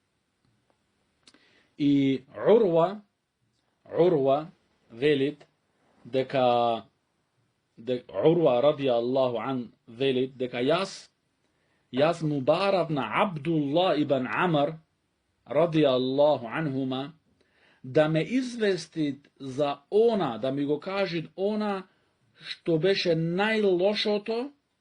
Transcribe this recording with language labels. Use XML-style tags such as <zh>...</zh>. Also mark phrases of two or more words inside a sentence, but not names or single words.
<mk>И Урва велит дека Урва</mk> <ar>رضي الله عنه</ar> <mk>велит дека јас му барав на Абдуллах ибн Амр</mk> <ar>رضي الله عنهما</ar> <mk>да ме извести за она, да ми го кажи она што беше најлошото</mk>